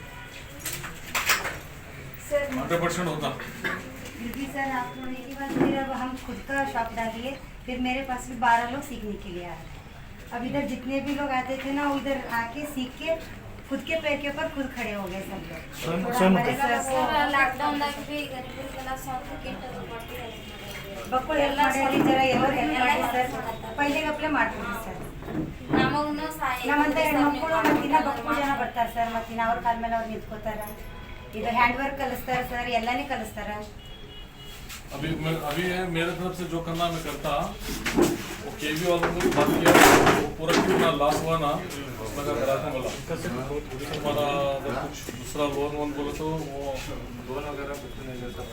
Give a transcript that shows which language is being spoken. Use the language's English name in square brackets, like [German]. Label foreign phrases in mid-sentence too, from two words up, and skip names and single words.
[Hindi] सर 100% होता। फिर भी सर आप लोगों की बात, फिर अब हम खुद का शॉप डालिए, फिर मेरे पास भी 12 लोग सीखने के लिए आए। अब इधर जितने भी लोग आते थे ना, वो इधर आके सीख के खुद के पैर के ऊपर खुद खड़े हो गए सब लोग। थोड़ा हमारे सर [Kannada] ಲಾಕ್ಡೌನ್ ದಾಗ ಬಿ ಗರೀಬರಿಗೆಲ್ಲ ಸ್ವಲ್ಪ ಕಿಟ್ ಕೊಡ್ತೀವಿ ಬಕ್ಕಳು ಹೆಲ್ಪ್ ಮಾಡಿ, ಜರ ಎಲ್ಲರೂ ಹೆಲ್ಪ್ ಮಾಡಿ ಸರ್, ಪೈಲಿಗೆ ಅಪ್ಲೈ ಮಾಡ್ತೀವಿ ಸರ್। ನಮಗೂ ಸಹಾಯ ನಮ್ಮಂತ ಹೆಣ್ಮಕ್ಳು ಮತ್ತಿನ್ನ ಬಕ್ಕಳು ಜನ ಬರ್ತಾರೆ ಸರ್, ಮತ್ತಿನ್ನ ಅವ್ರ ಕಾಲ ಮೇಲೆ ಅವ್ರು ನಿಂತ್ಕೋತಾರ, ಇದು ಹ್ಯಾಂಡ್ ವರ್ಕ್ ಕಲಿಸ್ತಾರೆ ಸರ್, ಎಲ್ಲಾನೇ ಕಲಿಸ್ತಾರೆ। [Hindi] अभी मेरे तरफ से जो करना मैं करता, वो केवी वालों को भी बात किया, वो पूरा कितना लॉस हुआ ना, उसमें का कराता बोला। हमारा अगर कुछ दूसरा लोन बोले तो वो लोन वगैरह कुछ नहीं ले सकता।